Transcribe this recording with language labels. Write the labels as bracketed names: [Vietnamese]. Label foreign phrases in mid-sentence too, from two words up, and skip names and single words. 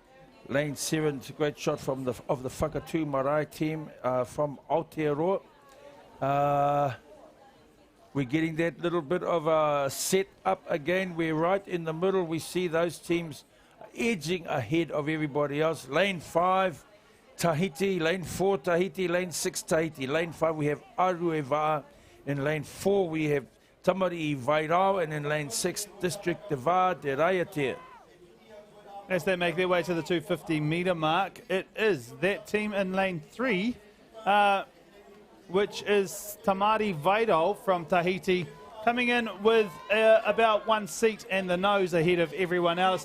[English] Lane 7, it's a great shot from the Whakatu Marae team from Aotearoa. We're getting that little bit of a set up again. We're right in the middle. We see those teams edging ahead of everybody else. Lane 5, Tahiti. Lane 4, Tahiti. Lane 6, Tahiti. Lane 5, we have VAA. In lane 4, we have Tamari Vairao. And in lane 6, District de VAA de Raiatea. As they make their way to the 250-metre mark, it is that team in lane 3, which is Tamari Vairao from Tahiti, coming in with about 1 seat and the nose ahead of everyone else.